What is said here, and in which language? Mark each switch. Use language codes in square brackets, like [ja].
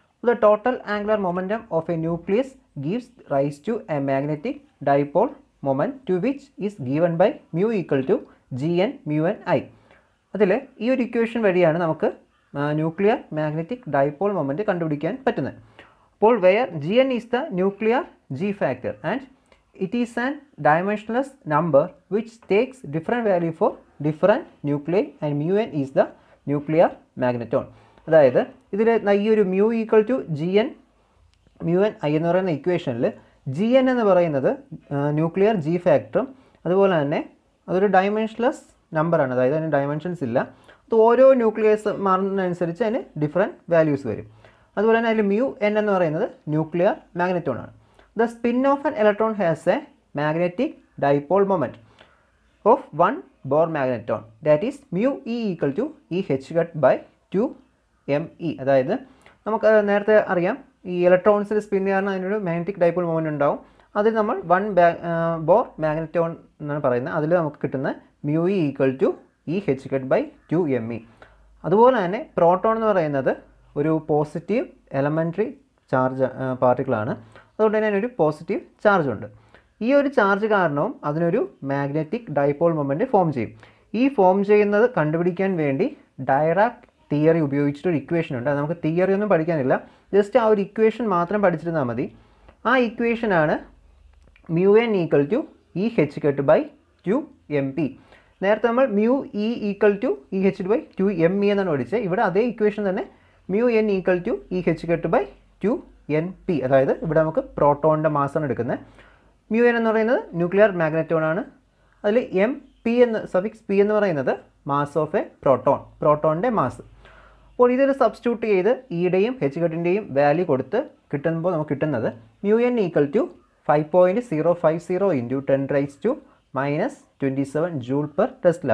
[en] The total angular momentum of a nucleus gives rise to a magnetic dipole moment to which is given by mu equal to gn mu n I. [ml] അതിൽ ഈ ഒരു equation വഴിയാണ് നമുക്ക് nuclear magnetic dipole moment കണ്ടുപിടിക്കാൻ പറ്റുന്നത്. [en] അപ്പോൾ where gn is the nuclear g factor and it is an dimensionless number which takes different value for different nuclei and mu n is the nuclear magneton. [ml] അതായത് ഇതിൽ ഈ ഒരു mu equal to gn mu n I എന്ന് പറയുന്ന ഇക്വേഷനിൽ gn എന്ന് പറയുന്നത് nuclear g ഫാക്ടറും അതുപോലെ തന്നെ അതൊരു ഡൈമെൻഷൻലെസ് നമ്പറാണ്. അതായത് അതിന് ഡയമെൻഷൻസ് ഇല്ല. അത് ഓരോ ന്യൂക്ലിയസ് മാറുന്നതിനനുസരിച്ച് അതിന് ഡിഫറെൻറ്റ് വാല്യൂസ് വരും. അതുപോലെ തന്നെ അതിൽ mu n എന്ന് പറയുന്നത് ന്യൂക്ലിയർ മാഗ്നറ്റോൺ ആണ്. [en] The spin of an electron has a magnetic dipole moment of 1 Bohr magneton, that is mu e equal to E h hat by 2 m e. [ml] അതായത് നമുക്ക് നേരത്തെ അറിയാം ഈ ഇലക്ട്രോൺസിൽ സ്പിൻ കാരണം അതിനൊരു മാഗ്നറ്റിക് ഡൈപോൾ മൊമെൻറ്റ് ഉണ്ടാവും. അതിൽ നമ്മൾ 1 Bohr magneton എന്നാണ് പറയുന്നത്. [en] അതിൽ നമുക്ക് കിട്ടുന്ന mu e equal to E h hat by 2 m e. [ml] അതുപോലെ തന്നെ പ്രോട്ടോൺ എന്ന് പറയുന്നത് ഒരു പോസിറ്റീവ് എലമെൻ്ററി ചാർജ് പാർട്ടിക്കിളാണ്. അതുകൊണ്ട് തന്നെ അതിനൊരു പോസിറ്റീവ് ചാർജ് ഉണ്ട്. ഈ ഒരു ചാർജ് കാരണവും അതിനൊരു മാഗ്നറ്റിക് ഡൈപോൾ മൊമെൻറ്റ് ഫോം ചെയ്യും. ഈ ഫോം ചെയ്യുന്നത് കണ്ടുപിടിക്കാൻ വേണ്ടി ഡയറാക് തിയറി ഉപയോഗിച്ചിട്ടൊരു ഇക്വേഷൻ ഉണ്ട്. അത് നമുക്ക് തിയറി ഒന്നും പഠിക്കാനില്ല, ജസ്റ്റ് ആ ഒരു ഇക്വേഷൻ മാത്രം പഠിച്ചിരുന്നാൽ മതി. [en] ആ ഇക്വേഷനാണ് mu n equal to E h hat by 2 m p. നേരത്തെ നമ്മൾ mu e equal to E h by 2 m e എന്നാണ് പഠിച്ചത്. ഇവിടെ അതേ ഇക്വേഷൻ തന്നെ mu n equal to E h hat by 2 n p. [ml] അതായത് ഇവിടെ നമുക്ക് പ്രോട്ടോണിൻ്റെ മാസാണ് എടുക്കുന്നത്. mu n എന്ന് പറയുന്നത് ന്യൂക്ലിയർ മാഗ്നറ്റോൺ ആണ്. അതിൽ m p എന്ന് സഫിക്സ് p എന്ന് പറയുന്നത് മാസ് ഓഫ് എ പ്രോട്ടോണിൻ്റെ മാസ്. അപ്പോൾ ഇതൊരു സബ്സ്റ്റിറ്റ്യൂട്ട് ചെയ്ത് ഇയുടെയും h ഹട്ടിൻ്റെയും വാല്യൂ കൊടുത്ത് കിട്ടുമ്പോൾ നമുക്ക് കിട്ടുന്നത് mu n equal to 5.050 into 10⁻⁻27 joule per Tesla.